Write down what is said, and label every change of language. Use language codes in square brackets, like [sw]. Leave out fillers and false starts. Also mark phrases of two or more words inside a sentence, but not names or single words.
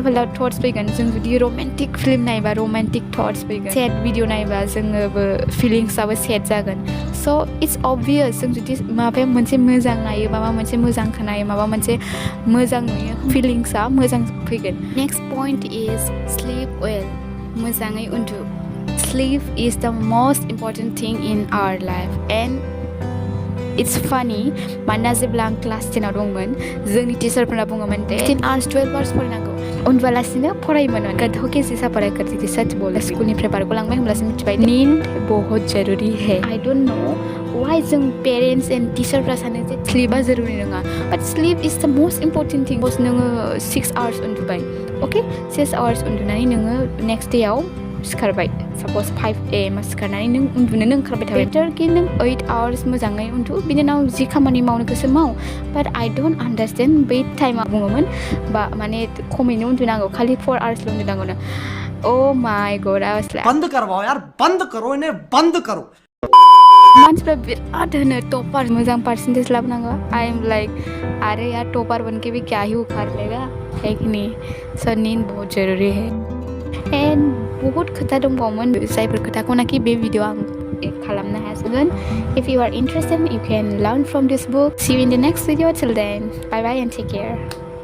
[brx] फाल्था थट्स फैगोन जों जुदि [en] romantic film [brx] नायोबा [en] romantic thoughts [brx] फैगोन [en] sad video [brx] नायोबा जोङोबो फिलिंसआबो सेड जागोन [en] so it's obvious [brx] जों जुदि माबा मोनसे मोजां नायो माबा मोनसे मोजां खोनायो माबा मोनसे मोजां नुयो फिलिंसआ मोजां फैगोन [en] next point is sleep well [brx] मोजाङै उन्दु [en] sleep is the most important thing in our life and it's funny [brx] मानोना जेब्ला आं क्लास 10आव दंमोन जोंनि टिचारफोरा बुङोमोन 10 आवर्स 12 आवर्स फरायनांगौ उन्दुआलासिनो [hi] फरायोमोन गधों के जैसा पढ़ाई करती थी सच बोले [brx] स्कुलनिफ्राय बारग'लांबाय होमब्लासो मिथिबाय [hi] नींद बहुत जरुरी है [en] I don't know why [hi] जों पेरेन्ट्स [brx] एन्ड टिचारफ्रा सानो जे स्लिपआ जरुरी नङा बाट [en] sleep is the most important thing [brx] बस नोङो 6 आवर्स उन्दुबाय अके 6 आवर्स उन्दुनानै नोङो नेक्स्ट डेआव सिखारबाय सापज 5 AM सिखारनानै नों उन्दुनोनो ओंखारबाय थाबाय बेटार कि नों 8 आवर्स मोजाङै उन्दु बिनि उनाव जि खामानि मावनो गोसो माव [en] but I don't understand [brx] बै टाइमाव बुङोमोन बा माने खमैनो उन्दुनांगौ खालि 4 आवर्सल' उन्दुनांगौनो [en] oh my god I was like [hi] बंद करवाओ यार बंद करो इन्हें बंद करो [brx] मानसिफ्रा बिराद होनो टॉपर मोजां परसेंटेज लाबोनांगौ [en] I am like [hi] अरे यार टॉपर बन के भी क्या ही उखाड़ लेगा है कि नहीं सो नींद बहुत जरूरी है [en] एन्ड [brx] बहुत खोथा दंबावोमोन जायफोर खोथाखौनाखि बे भिडिअ आं खालामनो हायासैमोन [en] if you are interested you can learn from this book see you in the next video till then bye bye and take care